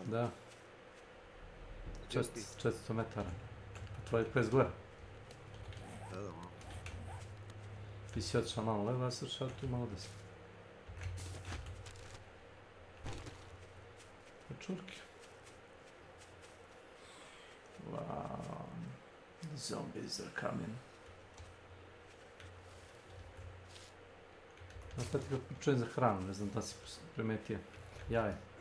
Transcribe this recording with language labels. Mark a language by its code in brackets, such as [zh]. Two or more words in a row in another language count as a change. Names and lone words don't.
[sr] Da. 400 metara. Pa tvoj quest gore. Da. Ti si otišao malo levo, ja sam otišao tu malo desno. Čurke. [en] Wow. The zombies are coming. [sr] Sad ti ga čujem za hranu, ne znam da si primetio. Jaje.